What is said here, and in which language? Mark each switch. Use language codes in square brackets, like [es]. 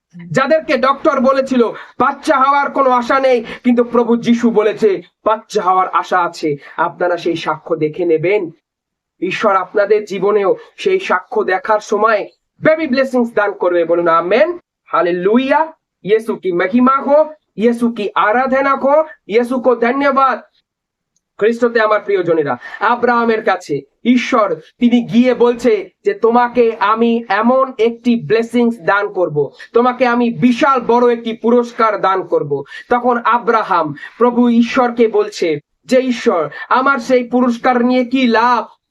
[bn] যাদেরকে ডক্টর বলেছিল বাচ্চা হওয়ার কোনো আশা নেই, কিন্তু প্রভু যিশু বলেছে বাচ্চা হওয়ার আশা আছে। আপনারা সেই সাক্ষ্য দেখে নেবেন। ঈশ্বর আপনাদের জীবনেও সেই সাক্ষ্য দেখার সময় বেবি ব্লেসিংস দান করবে। বলুন আমেন, हालेलुया। [hi] यीशु की महिमा हो, यीशु की आराधना हो, यीशु को धन्यवाद। [bn] খ্রিস্টতে আমার প্রিয়জনেরা, আব্রাহামের কাছে ঈশ্বর তিনি গিয়ে বলছে যে তোমাকে আমি এমন একটি ব্লেসিংস দান করব, তোমাকে আমি বিশাল বড় একটি পুরস্কার দান করব। তখন আব্রাহাম প্রভু ঈশ্বরকে বলছে যে ঈশ্বর, আমার সেই পুরস্কার নিয়ে কি লাভ?